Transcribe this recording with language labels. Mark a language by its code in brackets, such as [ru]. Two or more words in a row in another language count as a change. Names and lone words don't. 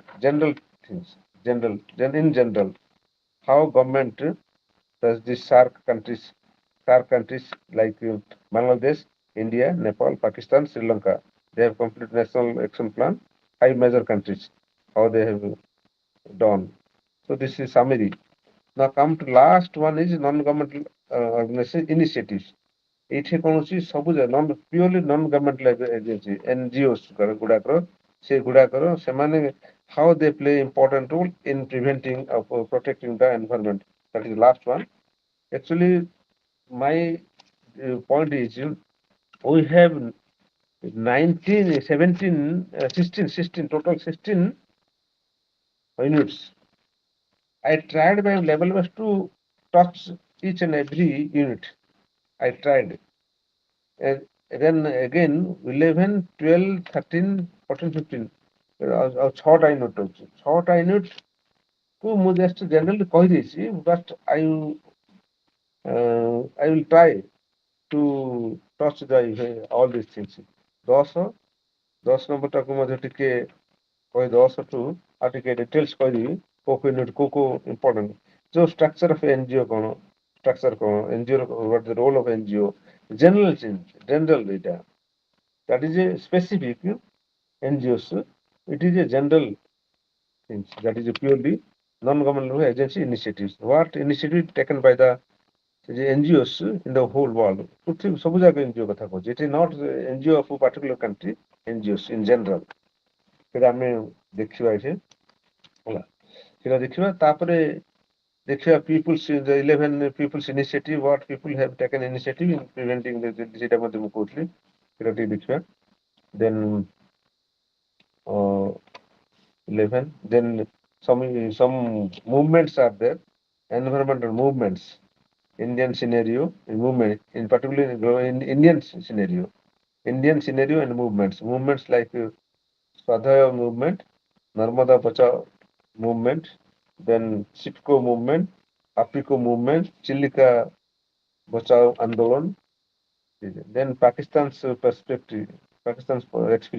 [en] General things, in general, how government does the SARC countries like Bangladesh, India, Nepal, Pakistan, Sri Lanka, they have complete national action plan. Five major countries, how they have done. So this is summary. Now come to last one is non-governmental organization initiatives. [or] ଏଇଠି କଣ ଅଛି ସବୁ [en] purely non governmental agency NGOs [or] ଗୁଡାକର ସେଗୁଡାକର ସେମାନେ [en] how they play important role in preventing protecting the environment. That is the last one. Actually, my point is we have 19, 17, 16, total 16 units. I tried my level best to touch each and every unit. I tried. And then again 11, 12, 13, 14, 15 [or] ଆଉ ଛଅଟା ୟୁନିଟ୍ ଅଛି ଛଅଟା ୟୁନିଟ୍ କୁ ମୁଁ [en] just generally କହିଦେଇଛି ବଟ୍ I will try to touch all these things. [or] 10 ନମ୍ବରଟାକୁ ମଧ୍ୟ ଟିକେ କହି 10ଠୁ ଆଉ ଟିକେ ଡିଟେଲ୍ସ କହିଦେବି କୋଉ ୟୁନିଟ୍ କୋଉ ଇମ୍ପୋର୍ଟାଣ୍ଟ ଯୋଉ [en] structure of NGO [or] କଣ ଷ୍ଟ୍ରକ୍ଚର କଣ ଏନଜିଓ [en] what the role of NGO, general data, that is a specific NGOs, it is a general thing, that is a purely non-governmental agency initiatives, what initiative taken by the NGOs in the whole world. [or] ସବୁ ଯାକ NGO କଥା କହୁଛି, [en] it is not NGO of a particular country, NGOs in general. [or] ସେଇଟା ଆମେ ଦେଖିବା ଏଠି ହେଲା ସେଇଟା ଦେଖିବା ତାପରେ ଦେଖିବା [en] people's the 11 people's initiative, what people have taken initiative in preventing [or] ସେଇଟା ମଧ୍ୟ ମୁଁ କହୁଥିଲି ସେଇଟା ଟିକେ ଦେଖିବା. [en] Then 11, then some movements are there, environmental movements, Indian scenario movement, in particular in Indian scenario and movements like Swadhyaya movement, Narmada Bachao movement, then Sipco movement, Apiko movement, Chilika Bachao Andolan, then Pakistan's perspective, Pakistan's experience.